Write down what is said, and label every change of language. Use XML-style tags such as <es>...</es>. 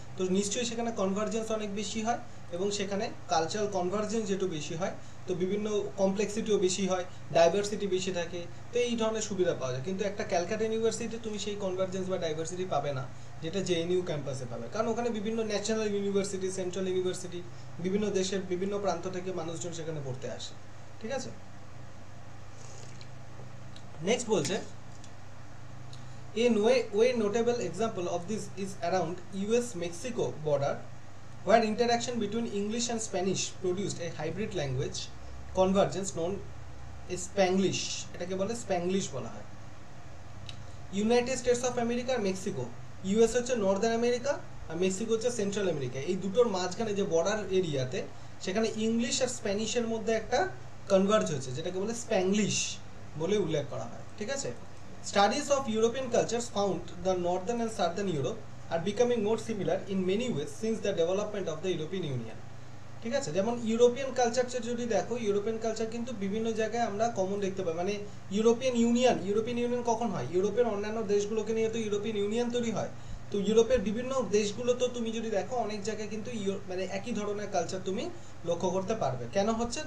<bn>তো নিশ্চয়ই সেখানে কনভার্জেন্স অনেক বেশি হয় এবং সেখানে কালচারাল কনভার্জেন্স যেটু বেশি হয়, তো বিভিন্ন কমপ্লেক্সিটিও বেশি হয়, ডাইভার্সিটি বেশি থাকে, তো এই ধরনের সুবিধা পাওয়া যায়। কিন্তু একটা ক্যালকাটা ইউনিভার্সিটিতে তুমি সেই কনভার্জেন্স বা ডাইভার্সিটি পাবে না যেটা জেএনইউ ক্যাম্পাসে পাবে, কারণ ওখানে বিভিন্ন ন্যাশনাল ইউনিভার্সিটি, সেন্ট্রাল ইউনিভার্সিটি, বিভিন্ন দেশের বিভিন্ন প্রান্ত থেকে মানুষজন সেখানে পড়তে আসে। ঠিক আছে, নেক্সট বলছে</bn> <en>a way notable example of this is around US-Mexico border, where interaction between English and Spanish produced a hybrid language convergence known as Spanglish.</en> <bn>এটাকে বলে স্প্যাংলিশ বলা হয়। United states of America আর Mexico, US হচ্ছে Northern America আর Mexico হচ্ছে central America, এই দুটোর মাঝখানে যে বর্ডার এরিয়াতে, সেখানে ইংলিশ আর স্প্যানিশের মধ্যে একটা কনভার্জ হয়েছে, যেটাকে বলে স্প্যাংলিশ বলে উল্লেখ করা হয়।</bn> <en>ঠিক আছে, studies of European cultures found the northern and southern Europe are becoming more similar in many ways since the development of the European Union.</en> <bn>ঠিক আছে, যেমন ইউরোপিয়ান কালচার যদি দেখো, ইউরোপিয়ান কালচার কিন্তু বিভিন্ন জায়গায় আমরা কমন দেখতে পাই। মানে ইউরোপিয়ান ইউনিয়ন কখন হয়? ইউরোপের অন্যান্য দেশগুলোকে নিয়ে তো ইউরোপিয়ান ইউনিয়ন তৈরি হয়। তো ইউরোপের বিভিন্ন দেশগুলো তো তুমি যদি দেখো, অনেক জায়গায় কিন্তু মানে একই ধরনের কালচার তুমি লক্ষ্য করতে পারবে। কেন হচ্ছে?</bn>